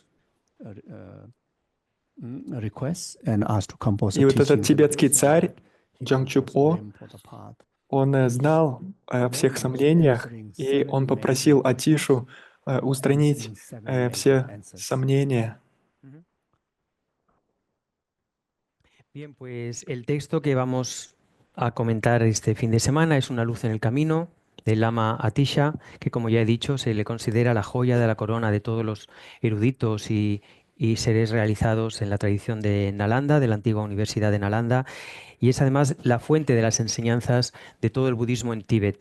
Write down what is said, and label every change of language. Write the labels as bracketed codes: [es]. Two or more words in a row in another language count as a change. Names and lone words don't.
[ru] И вот этот тибетский царь Джангчуп-О, он знал о всех сомнениях, и он попросил Атишу устранить все сомнения. [es] Bien, pues el texto que vamos a comentar este fin de semana es Una luz en el camino del Lama Atisha, que como ya he dicho se le considera la joya de la corona de todos los eruditos y seres realizados en la tradición de Nalanda, de la antigua Universidad de Nalanda, y es además la fuente de las enseñanzas de todo el budismo en Tíbet.